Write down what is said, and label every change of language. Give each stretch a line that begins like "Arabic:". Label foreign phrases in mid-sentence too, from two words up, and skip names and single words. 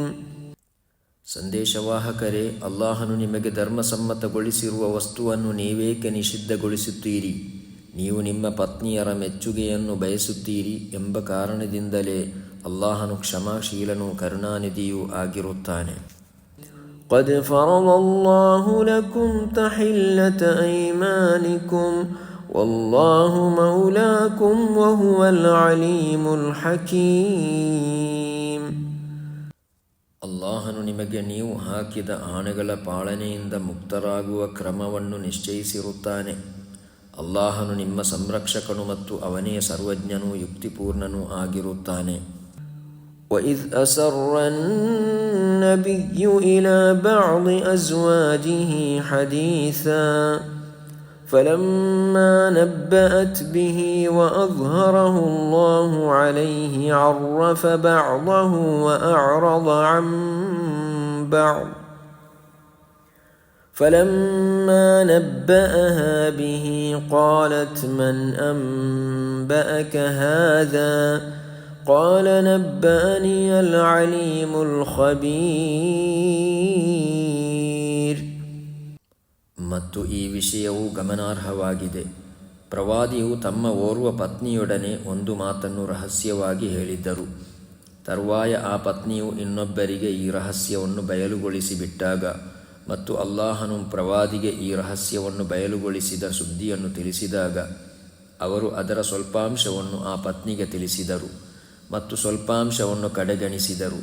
Kannada: ಸಂದೇಶವಾಹಕರೇ, ಅಲ್ಲಾಹನು ನಿಮಗೆ ಧರ್ಮಸಮ್ಮತಗೊಳಿಸಿರುವ ವಸ್ತುವನ್ನು ನೀವೇಕೆ ನಿಷಿದ್ಧಗೊಳಿಸುತ್ತೀರಿ? ನೀವು ನಿಮ್ಮ ಪತ್ನಿಯರ ಮೆಚ್ಚುಗೆಯನ್ನು ಬಯಸುತ್ತೀರಿ ಎಂಬ ಕಾರಣದಿಂದಲೇ ಅಲ್ಲಾಹನು ಕ್ಷಮಾಶೀಲನೂ ಕರುಣಾನಿಧಿಯೂ ಆಗಿರುತ್ತಾನೆ.
Arabic: قد فرض الله لكم تحلة أيمانكم والله مولاكم وهو العليم الحكيم.
Kannada: ಅಲ್ಲಾಹನು ನಿಮಗೆ ನೀವು ಹಾಕಿದ ಆಣೆಗಳ ಪಾಲನೆಯಿಂದ ಮುಕ್ತರಾಗುವ ಕ್ರಮವನ್ನು ನಿಶ್ಚಯಿಸಿರುತ್ತಾನೆ. ಅಲ್ಲಾಹನು ನಿಮ್ಮ ಸಂರಕ್ಷಕನು ಮತ್ತು ಅವನೇ ಸರ್ವಜ್ಞನೂ ಯುಕ್ತಿಪೂರ್ಣನೂ ಆಗಿರುತ್ತಾನೆ.
Arabic: وَإِذْ أَسَرَّ النَّبِيُّ إِلَى بَعْضِ أَزْوَاجِهِ حَدِيثًا فَلَمَّا نَبَّأَتْ بِهِ وَأَظْهَرَهُ اللَّهُ عَلَيْهِ عَرَّفَ بَعْضَهُ وَأَعْرَضَ عَنْ بَعْضٍ فَلَمَّا نَبَّأَهَا بِهِ قَالَتْ مَنْ أَنْبَأَكَ هَذَا قَالَ نَبَّأَنِيَ الْعَلِيمُ الْخَبِيرُ.
Kannada: ಮತ್ತು ಈ ವಿಷಯವು ಗಮನಾರ್ಹವಾಗಿದೆ. ಪ್ರವಾದಿಯು ತಮ್ಮ ಓರ್ವ ಪತ್ನಿಯೊಡನೆ ಒಂದು ಮಾತನ್ನು ರಹಸ್ಯವಾಗಿ ಹೇಳಿದ್ದರು. ತರುವಾಯ ಆ ಪತ್ನಿಯು ಇನ್ನೊಬ್ಬರಿಗೆ ಈ ರಹಸ್ಯವನ್ನು ಬಯಲುಗೊಳಿಸಿಬಿಟ್ಟಾಗ ಮತ್ತು ಅಲ್ಲಾಹನು ಪ್ರವಾದಿಗೆ ಈ ರಹಸ್ಯವನ್ನು ಬಯಲುಗೊಳಿಸಿದ ಸುದ್ದಿಯನ್ನು ತಿಳಿಸಿದಾಗ ಅವರು ಅದರ ಸ್ವಲ್ಪಾಂಶವನ್ನು ಆ ಪತ್ನಿಗೆ ತಿಳಿಸಿದರು ಮತ್ತು ಸ್ವಲ್ಪಾಂಶವನ್ನು ಕಡೆಗಣಿಸಿದರು.